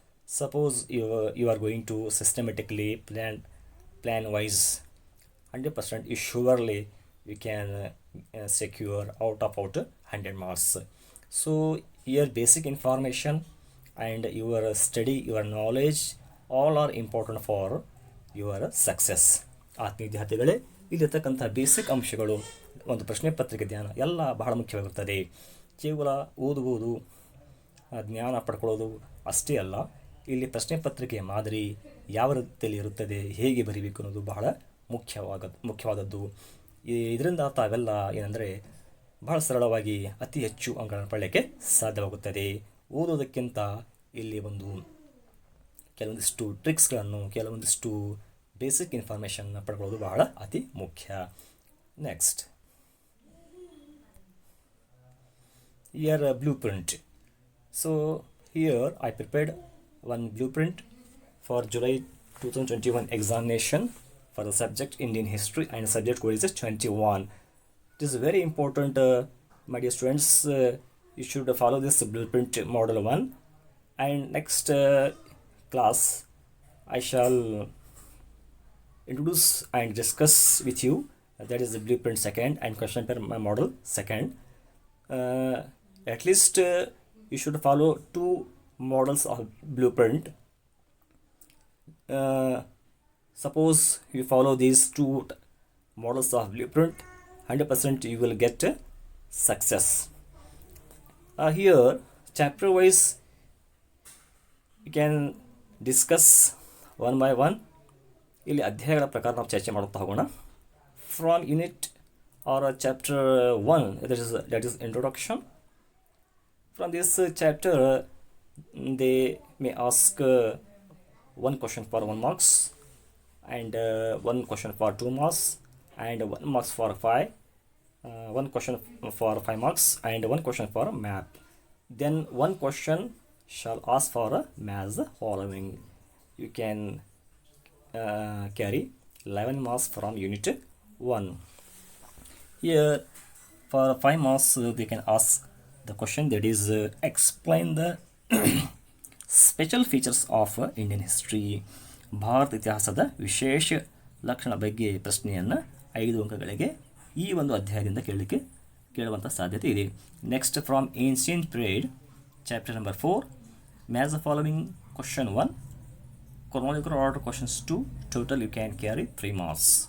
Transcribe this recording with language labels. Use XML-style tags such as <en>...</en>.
<en>Suppose you are going to systematically plan wise 100%, you surely you can secure out of 100 marks. So here basic information and your study, your knowledge, all are important for your success.</en> <kn>ಆತ್ಮೀಯ ವಿದ್ಯಾರ್ಥಿಗಳೇ, ಇಲ್ಲಿರ್ತಕ್ಕಂಥ basic ಅಂಶಗಳು, ಒಂದು ಪ್ರಶ್ನೆ ಪತ್ರಿಕೆ ಜ್ಞಾನ ಎಲ್ಲ ಬಹಳ ಮುಖ್ಯವಾಗಿರುತ್ತದೆ. ಕೇವಲ ಓದುವುದು, ಜ್ಞಾನ ಪಡ್ಕೊಳ್ಳೋದು ಅಷ್ಟೇ ಅಲ್ಲ, ಇಲ್ಲಿ ಪ್ರಶ್ನೆ ಪತ್ರಿಕೆಯ ಮಾದರಿ ಯಾವ ರೀತಿಯಲ್ಲಿ ಇರುತ್ತದೆ, ಹೇಗೆ ಬರೀಬೇಕು ಅನ್ನೋದು ಬಹಳ ಮುಖ್ಯವಾದದ್ದು. ಇದರಿಂದ ತಾವೆಲ್ಲ ಏನಂದರೆ ಬಹಳ ಸರಳವಾಗಿ ಅತಿ ಹೆಚ್ಚು ಅಂಕಗಳನ್ನು ಪಡೆಯಲಿಕ್ಕೆ ಸಾಧ್ಯವಾಗುತ್ತದೆ. ಓದೋದಕ್ಕಿಂತ ಇಲ್ಲಿ ಕೆಲವೊಂದಿಷ್ಟು ಟ್ರಿಕ್ಸ್ಗಳನ್ನು, ಕೆಲವೊಂದಿಷ್ಟು ಬೇಸಿಕ್ ಇನ್ಫಾರ್ಮೇಷನ್ನ ಪಡ್ಕೊಳ್ಳೋದು ಬಹಳ ಅತಿ ಮುಖ್ಯ.</kn> <en>Next, here blueprint. So here I prepared one blueprint for July 2021 examination for the subject Indian history, and subject code is 21. It is very important, my dear students. You should follow this blueprint model 1, and next class I shall introduce and discuss with you, that is the blueprint 2nd and question paper model 2nd. At least you should follow 2 models of blueprint. Suppose you follow these 2 models of blueprint, 100% you will get success. Here chapter wise you can discuss one by one.</en> <kn>ಇಲ್ಲಿ ಅಧ್ಯಾಯಗಳ ಪ್ರಕಾರ ನಾವು ಚರ್ಚೆ ಮಾಡುತ್ತಾ ಹೋಗೋಣ.</kn> <en>From unit or chapter 1, that is introduction. From this chapter they may ask 1 question for 1 marks, and 1 question for 2 marks, and 1 marks for 5, 1 question for 5 marks, and 1 question for map. Then 1 question shall ask for maths following. You can carry 11 marks from unit 1. Here for 5 marks they can ask the question that is explain the special features of Indian history.</en> <kn>Bharat ಇತಿಹಾಸದ ವಿಶೇಷ ಲಕ್ಷಣ ಬಗ್ಗೆ ಪ್ರಶ್ನೆಯನ್ನು 5 ಅಂಕಗಳಿಗೆ ಈ ಒಂದು ಅಧ್ಯಾಯದಿಂದ ಕೇಳುವಂಥ ಸಾಧ್ಯತೆ ಇದೆ.</kn> <en>Next, from ancient period chapter number 4, match the following question 1, chronological order questions 2, total you can carry 3 marks.</en>